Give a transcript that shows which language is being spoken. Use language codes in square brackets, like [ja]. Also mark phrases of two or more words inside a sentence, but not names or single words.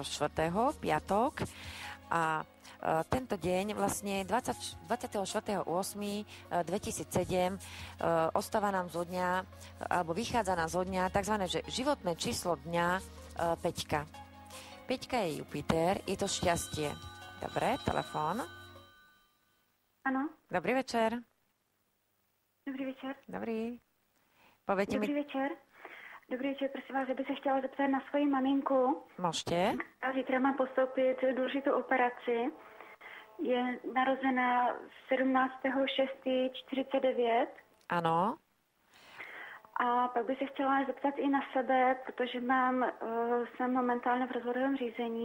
[sk] piatok a tento deň vlastne 24.8.2007 ostáva nám zo dňa, alebo vychádza nám zo dňa tzv. Životné číslo dňa 5. 5 je Jupiter, je to šťastie. Dobre, telefón. Áno. Dobrý večer. Dobrý večer. Dobrý. [cs] Pověďte Dobrý večer. Dobrý večer, prosím vás, že bych se chtěla zeptat na svoji maminku. Můžete. A zítra má postoupit důležitou operaci. Je narozená 17.6.49. Ano. A pak bych se chtěla zeptat i na sebe, protože jsem momentálně v rozvodovém řízení.